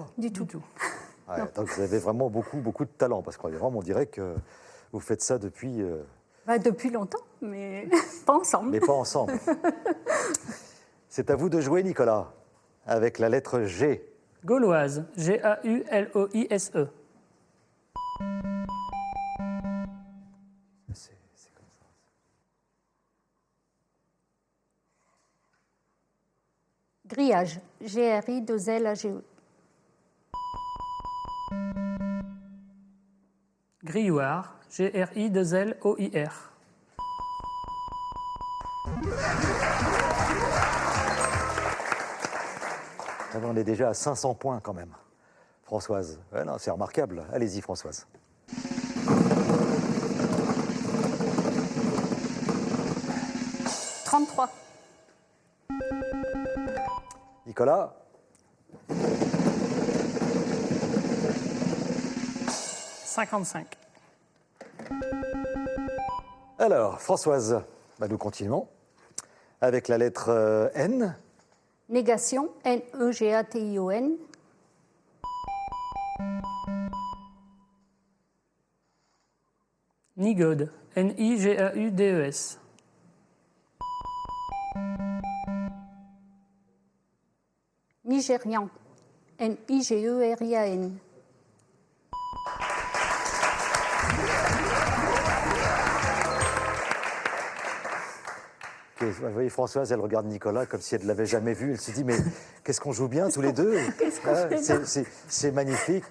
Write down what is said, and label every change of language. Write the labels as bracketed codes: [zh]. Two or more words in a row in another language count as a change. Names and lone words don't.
[fr] Du tout. Ouais, donc vous avez vraiment beaucoup de talent, parce qu'on on dirait que vous faites ça depuis... Depuis longtemps, mais pas ensemble. Mais pas ensemble. C'est à vous de jouer, Nicolas, avec la lettre G. Gauloise. G-A-U-L-O-I-S-E. C'est comme ça. Grillage, G-R-I-2-L-A-G-E. Grilloir. G-R-I-2-L-O-I-R. On est déjà à 500 points quand même, Françoise. Ouais, non, c'est remarquable. Allez-y, Françoise. « 33. Nicolas. 55. Alors, Françoise, nous continuons avec la lettre N. Négation, N-E-G-A-T-I-O-N. Nigaude. N-I-G-A-U-D-E-S. Nigérian, N-I-G-E-R-I-A-N. Ok, vous voyez, Françoise, elle regarde Nicolas comme si elle ne l'avait jamais vu. Elle se dit, mais qu'est-ce qu'on joue bien tous les deux. C'est magnifique.